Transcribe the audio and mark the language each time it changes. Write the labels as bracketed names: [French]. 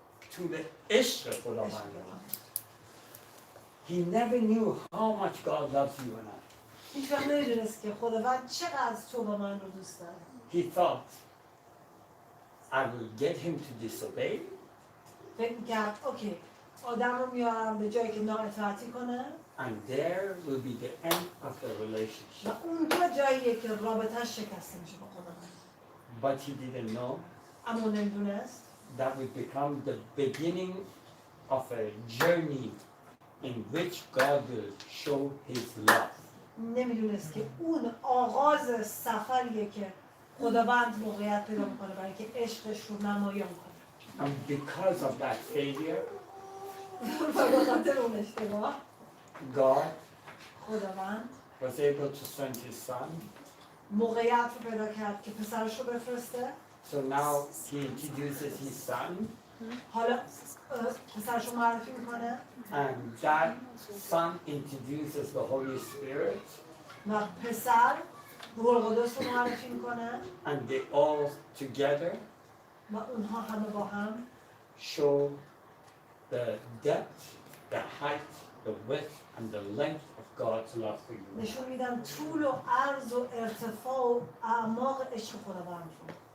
[English] To the [Persian] عشق خداوند. [English] He never knew how much God loves you and I. [Persian] هیچ وقت نمیدونست که خداوند چقدر تو با من رو دوست داره. [English] He thought, I will get him to disobey, [Persian] فکر میکرد اوکی آدم رو میارم به جایی که نااطاعتی کنه [English] and there will be the end of the [Persian] و [English] relationship. [Persian] اونجا جاییه که رابطه‌اش شکسته میشه با خداوند. [English] But he didn't know [Persian] اما نمیدونست [English] that would become the beginning of a journey in which God will show his love. [Persian] نمیدونست که اون آغاز سفریه که خداوند موقعیت پیدا میکنه برای که عشقش رو نمایان کنه. [English] And because of that failure, [Persian] و به خاطر اون اشتباه [English] God [Persian] خداوند [English] was able to send his son. [Persian] موقعیت رو پیدا کرد که پسرش رو بفرسته. [English] So now he introduces his son, [Persian] حالا پسرش رو معرفی میکنه [English] and that son introduces the Holy Spirit, [Persian] و پسر روح القدس رو معرفی میکنه [English] and they all together [Persian] و اونها همه با هم [English] show the depth, the height, the width, and the length of God's love for you. [Persian] نشون میدن طول و عرض و ارتفاع و اعماق عشق خداوند رو.